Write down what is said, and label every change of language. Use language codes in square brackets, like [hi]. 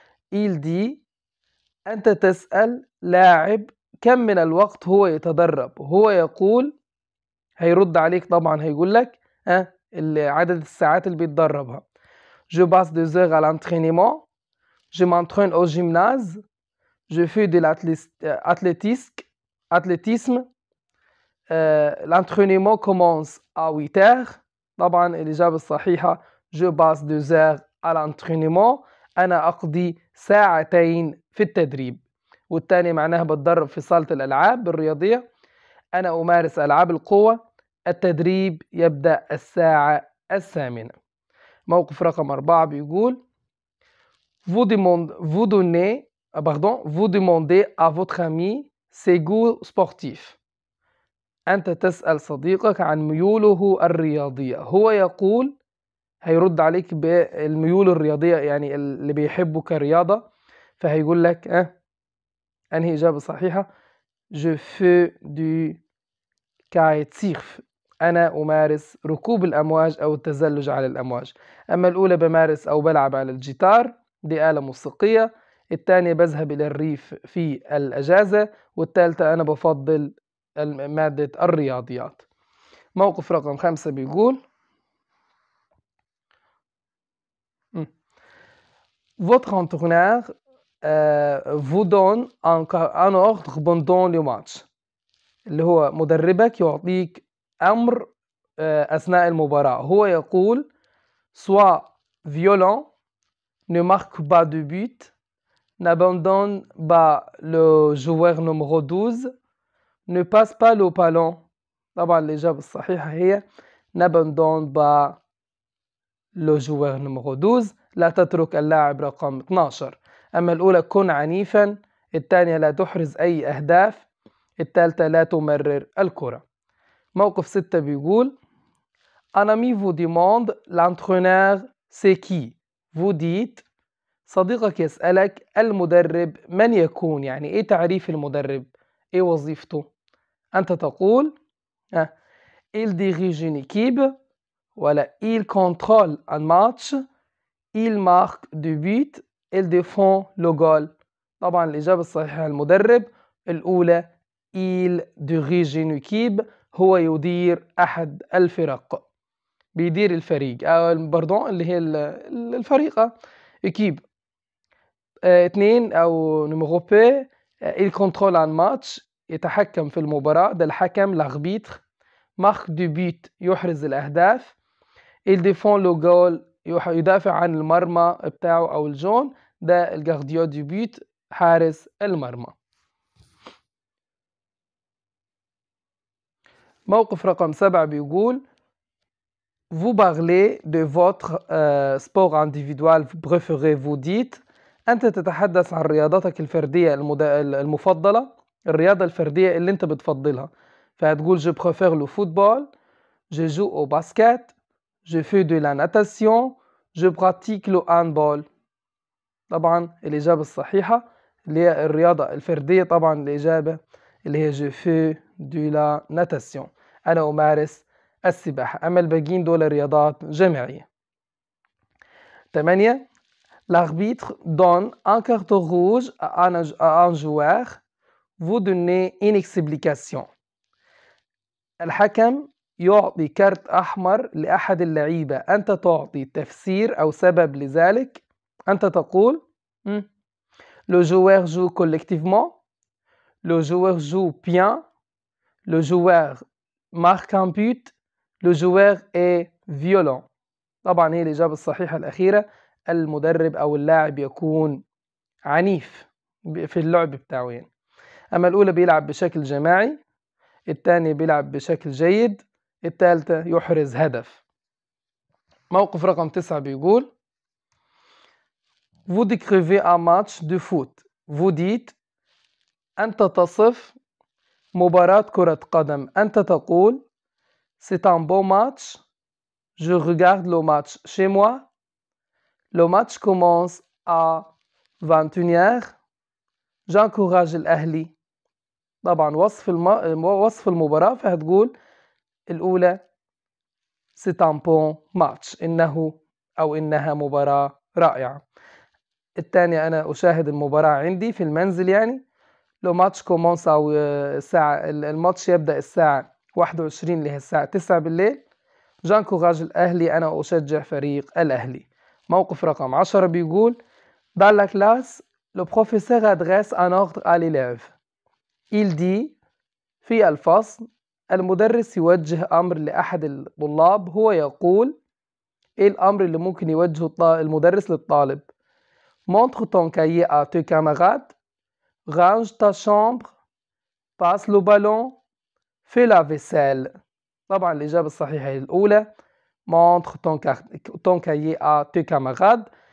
[fr] il dit [ar] أنت تسأل لاعب كم من الوقت هو يتدرب. هو يقول، هيرد عليك طبعا هيقول لك عدد الساعات اللي بيتدربها. [fr] Je passe 2 heures à l'entraînement، je m'entraîne au gymnase، je fais de l'athlétisme، l'entraînement commence à 8 heures. [ar] طبعا الإجابة الصحيحة [fr] je passe 2 heures à l'entraînement، [ar] أنا أقضي ساعتين في التدريب. والتاني معناها بتدرب في صالة الألعاب الرياضية، أنا أمارس ألعاب القوة، التدريب يبدأ الساعة 8. موقف رقم 4 بيقول [fr] vous demandez à votre ami ses goûts sportifs. [ar] أنت تسأل صديقك عن ميوله الرياضية. هو يقول، هيرد عليك بالميول الرياضية يعني اللي بيحبه كرياضة، فهيقول لك أنهي إجابة صحيحة؟ [fr] je fais du kitesurf، [ar] أنا أمارس ركوب الأمواج أو التزلج على الأمواج. أما الأولى بمارس أو بلعب على الجيتار، دي آلة موسيقية. الثانية بذهب إلى الريف في الأجازة. والثالثة أنا بفضل مادة الرياضيات. [fr] موقف رقم 5 بيقول votre entraîneur vous donne un ordre pendant le match، [ar] اللي هو مدربك يعطيك أمر أثناء المباراة. هو يقول [fr] sois violent، ne marque pas de but، n'abandonne pas le joueur numéro 12، ne passe pas le ballon. [ar] طبعا الإجابة الصحيحة هي [fr] n'abandonne pas le joueur numéro 12، [ar] لا تترك اللاعب رقم 12. أما الأولى كن عنيفا، الثانية لا تحرز أي أهداف، الثالثة لا تمرر الكرة. موقف 6 بيقول [fr] un ami vous demande l'entraîneur c'est qui. vous dites [ar] صديقك يسألك المدرب من يكون، يعني إيه تعريف المدرب، إيه وظيفته. أنت تقول [fr] il dirige une équipe، [ar] ولا [fr] il contrôle un match، il marque du but، il défend le goal. [ar] طبعا الإجابة الصحيحة المدرب الأولى [fr] il dirige une équipe، [ar] هو يدير أحد الفرق، بيدير الفريق باردون اللي هي الفريقة équipe. 2 أو نمرو بي [fr] il contrôle un match، [ar] يتحكم في المباراة، ده الحكم l'arbitre. [fr] marque du but [ar] يحرز الأهداف، [fr] il défend le goal [ar] يدافع عن المرمى بتاعه أو الجون، ده الجارديو دي بيت حارس المرمى. موقف رقم 7 بيقول [fr] Vous parlez de votre sport individuel préféré, vous dites [ar] أنت تتحدث عن رياضتك الفردية المفضلة، الرياضة الفردية اللي أنت بتفضلها، فهتقول [fr] je préfère le football, je joue au basket, je fais de la natation, je pratique le handball. [ar] طبعا الإجابة الصحيحة اللي هي الرياضة الفردية، طبعا الإجابة اللي هي [fr] je fais de la natation، [ar] أنا أمارس السباحة. أما الباقيين دول رياضات جماعية. 8. [fr] L'arbitre donne un carton rouge à un joueur. Vous donnez une explication. [ar] الحكم يعطي كارت أحمر لأحد اللعيبة، أنت تعطي تفسير أو سبب لذلك. أنت تقول [fr] Le joueur joue collectivement, le joueur joue bien, le joueur marque un but, le joueur est violent. [ar] طبعا هي الإجابة الصحيحة الأخيرة، المدرب أو اللاعب يكون عنيف في اللعب بتاعه يعني. أما الأولى بيلعب بشكل جماعي، الثاني بيلعب بشكل جيد، الثالثة يحرز هدف. موقف رقم 9 بيقول [fr] Vous décrivez un match de foot. Vous dites [ar] أنت تصف مباراة كرة قدم. [fr] أنت تقول C'est un beau match. Je regarde le match chez moi. Le match commence à 21h. J'encourage [ar] الأهلي. طبعا وصف المباراة فهتقول الأولى [fr] C'est un bon match. [ar] إنه أو إنها مباراة رائعة. الثانية أنا أشاهد المباراة عندي في المنزل يعني. لو ماتش كومونس أو الساعة الماتش يبدأ الساعة 21 اللي هي الساعة 9 بالليل. جانكوراج الأهلي، أنا أشجع فريق الأهلي. موقف رقم 10 بيقول [fr] Dans la classe, le professeur adresse un ordre à l'élève. Il dit [ar] في الفصل المدرس يوجه أمر لأحد الطلاب. هو يقول إيه الأمر اللي ممكن يوجهه المدرس للطالب؟ [fr] Montre ton cahier à tes camarades. Range ta chambre. Passe le ballon. Fais la vaisselle. [ar] طبعا الإجابة الصحيحة هي الأولى. [fr] Montre ton cahier à tes camarades.